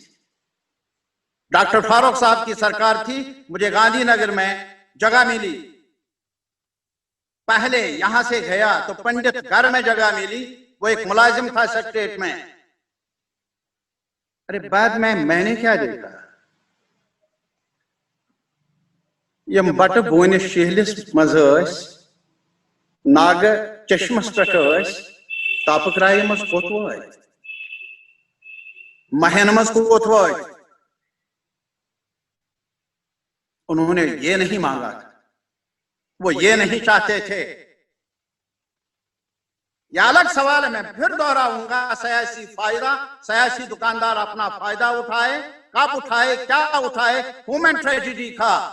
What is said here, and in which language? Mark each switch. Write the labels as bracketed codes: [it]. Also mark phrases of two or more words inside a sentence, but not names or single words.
[hi] डॉक्टर फारूक साहब की सरकार थी, मुझे गांधीनगर में जगह मिली। पहले यहां से गया तो पंडित घर में जगह मिली, वो एक मुलाजिम था सेक्रेटरीट में। अरे बाद में मैंने क्या देखा, [ks] यम बट बोन शहलिस मज नाग चश्मस पे तापक्राय मज कोत वात, महन मज कोत वात। [hi] उन्होंने ये नहीं मांगा था, वो ये नहीं चाहते थे। यह अलग सवाल है, मैं फिर दोहराऊंगा। सियासी फायदा, सियासी दुकानदार अपना फायदा उठाए, कब उठाए, क्या उठाए, [en] human tragedy [hi] का।